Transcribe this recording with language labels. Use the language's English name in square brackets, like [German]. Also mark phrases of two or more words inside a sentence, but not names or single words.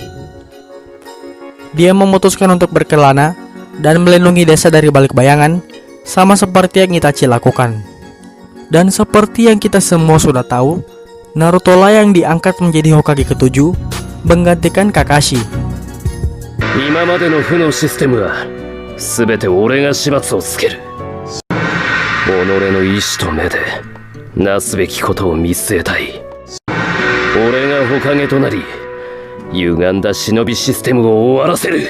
[Indonesian] Dia memutuskan untuk berkelana dan melindungi desa dari balik bayangan, sama seperti yang Itachi lakukan. Dan seperti yang kita semua sudah tahu, Naruto lah yang diangkat menjadi Hokage ke-7, menggantikan Kakashi. [Japanese] 今までの負のシステムは全て俺が始末をつける。己の意志と目でなすべきことを見据えたい。俺が火影となり歪んだ忍びシステムを終わらせる。